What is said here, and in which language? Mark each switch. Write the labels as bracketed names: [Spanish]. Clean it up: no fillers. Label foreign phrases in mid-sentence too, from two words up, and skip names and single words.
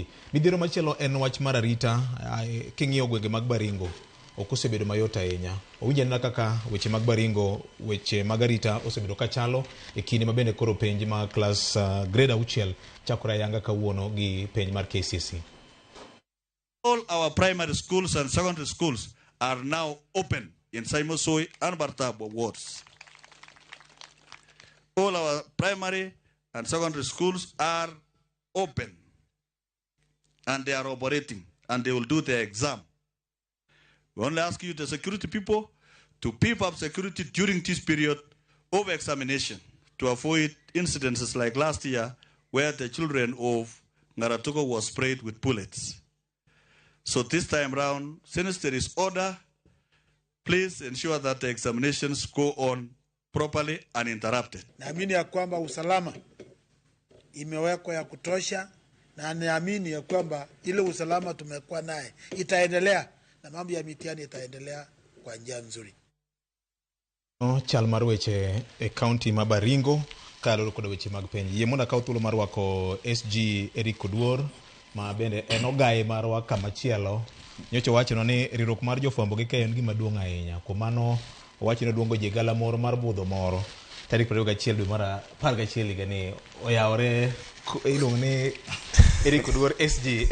[Luo (Kenya and Tanzania)] Midhiero machielo en wach mar arita king'iyo gwenge mag Baringo ok osebedo mayot ahinya. Owinjore kaka weche mag Baringo, weche mag arita osebedo kachalo e kinde mabende koro penj ma [English] class grade [Luo (Kenya and Tanzania)] 6 chakore yanga kawuono gi penj mar KCSE. [English] All our primary schools and secondary schools are now open in Saimosoi and Bartabo wards. All our primary and secondary schools are open and they are operating and they will do their exam. We only ask you, the security people, to beef up security during this period of examination to avoid incidences like last year where the children of Ngaratuko was sprayed with bullets. So this time round, since there is order, please ensure that the examinations go on properly uninterrupted. [Swahili] Naamini ya kwamba usalama imewekwa ya kutosha na naamini ya kwamba ile usalama tumekuwa naye itaendelea na mambo ya mitihani itaendelea kwa njia nzuri. [Luo (Kenya and Tanzania)] Chal mar weche e county ma Baringo kaloro kod weche mag penj. Yie mondo akaw thuolo mar wako SG Eric Oduor ma bende en ogaye marwa kamachielo. Nyocha wacho ni riwruok mar jofwambo gi keyo en gima duong' ahinya. Kuom mano owacho ni duongo jigala moro mar budho moro tarik 21 dwe mar 11 higa ni oyawore iluongo ni Eric Oduor SG.